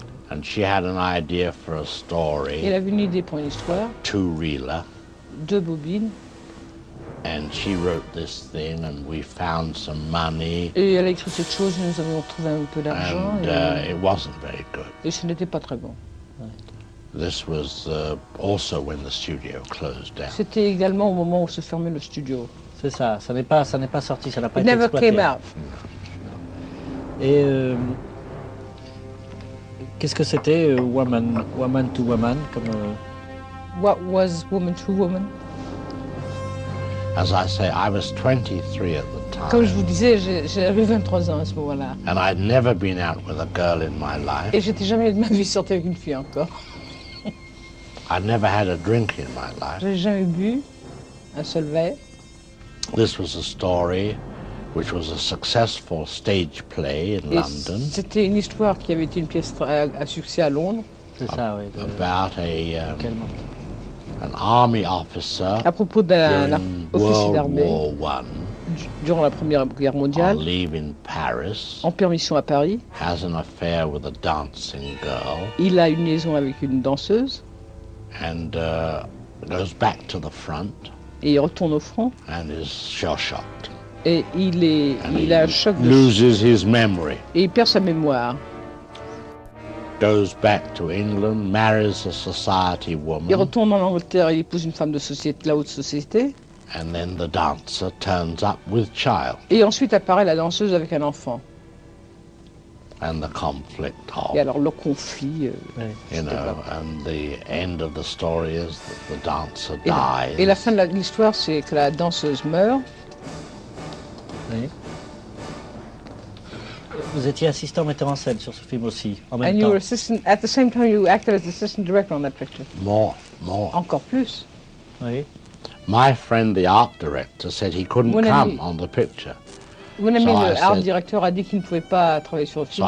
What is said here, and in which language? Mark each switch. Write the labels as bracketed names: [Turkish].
[English] And she had an idea for a story. [French] Elle avait une idée pour une histoire. [English] Two Reeler. [French] Deux bobines. [English] And she wrote this thing, and we found some money. [French] Et elle a écrit cette chose, nous avons trouvé un peu d'argent. [English] And it wasn't very good. [French] Et ce n'était pas très bon. [English] This was also when the studio closed down. [French] C'était également au moment où se fermait le studio. C'est ça. Ça n'est pas sorti. Ça n'a pas été exploité. [English] Never came out. [French] Et qu'est-ce que c'était, woman to woman, comme [English] What was woman to woman? As I say, I was 23 at the time. [French] Comme je vous disais, j'avais 23 ans à ce moment-là. [English] And I'd never been out with a girl in my life. [French] Et j'étais jamais de ma vie sorti avec une fille encore. [English] I'd never had a drink in my life. [French] J'ai jamais bu un seul verre. [English] This was a story which was a successful stage play in [French] Et [English] London. [French] C'était une histoire qui avait été une pièce à succès à Londres. C'est ça, oui. [English] About a an army officer [French] à propos d'un officier d'armée durant la Première Guerre mondiale, [English] on leave in Paris, [French] en permission à Paris, [English] has an affair with a dancing girl, [French] il a une liaison avec une danseuse, [English] and goes back to the front, [French] et il retourne au front, [English] and is shell-shocked, [French] et il a un choc, [English] loses his memory, [French] et il perd sa mémoire. [English] Goes back to England, marries a society woman. [French] Il retourne en Angleterre et épouse une femme de société, la haute société. [English] And then the dancer turns up with child. [French] Et ensuite apparaît la danseuse avec un enfant. [English] And the conflict of. [French] Et alors le conflit. [English] You know, and the end of the story is that the dancer dies. [French] Et la fin de l'histoire, c'est que la danseuse meurt. Oui. Vous étiez assistant metteur en scène sur ce film aussi, en même [English] And you [French] temps. [English] Were assistant, at the same time you acted as assistant director on that picture. More. [French] Encore plus. Oui. [English] My friend, the art director, said he couldn't [French] mon [English] come [French] ami, [English] on the picture. [French] Mon ami, [English] so le art said, [French] directeur a dit qu'il ne pouvait pas travailler sur le film.